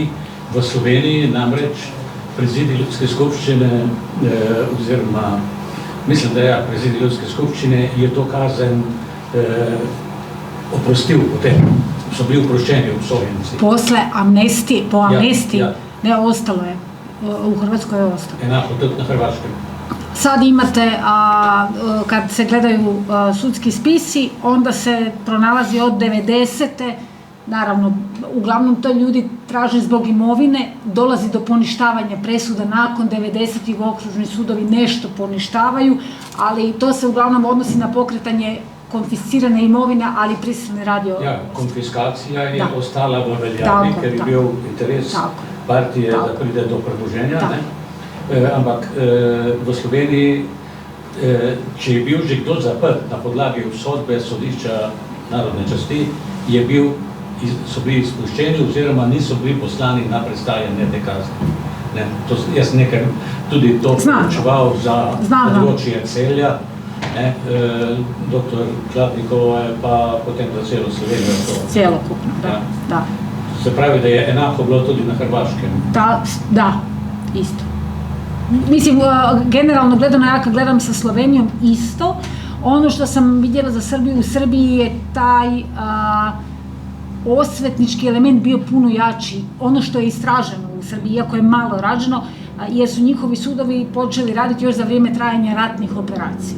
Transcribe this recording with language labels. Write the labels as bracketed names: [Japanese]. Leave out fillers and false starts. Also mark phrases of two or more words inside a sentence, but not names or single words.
[Slovenian] V Sloveniji namreč prezidij ljudske skupščine, oziroma mislim, da je prezidij ljudske skupščine, je to kazen oprostil potem. So bili oproščeni obsojenci. [Croatian] Posle amnestije, po amnestiji, ne, ostalo je. U Hrvatskoj je ostalo. [Slovenian] Enako, tudi na Hrvačkem. [Croatian] Sad imate, kad se gledaju sudski spisi, onda se pronalazi od 90. Naravno, uglavnom to ljudi traže zbog imovine, dolazi do poništavanja presuda nakon 90. okružni sudovi nešto poništavaju, ali to se uglavnom odnosi na pokretanje konfiscirane imovine, ali prisilni rad. [Slovenian] Ja, konfiskacija je ostala v veljavi, ker je bil interes partije, da pride do premoženja, ne? Ampak v Sloveniji, če je bil že kdo zaprt na podlagi sodbe sodišča narodne časti, so bili izpuščeni oziroma niso bili poslani na prestajanje te kazni. Jaz nekaj tudi to poučeval za področje Celja, doktor Kladnikova je pa potem za celo Slovenijo. Celokupno, da. Se pravi, da je enako bilo tudi na Hrvaškem? [Croatian] Da, isto. Mislim, generalno gledano, ja kad gledam sa Slovenijom isto, ono što sam vidjela za Srbiju, u Srbiji je taj osvetnički element bio puno jači. Ono što je istraženo u Srbiji, iako je malo rađeno, jer su njihovi sudovi počeli raditi još za vrijeme trajanja ratnih operacija.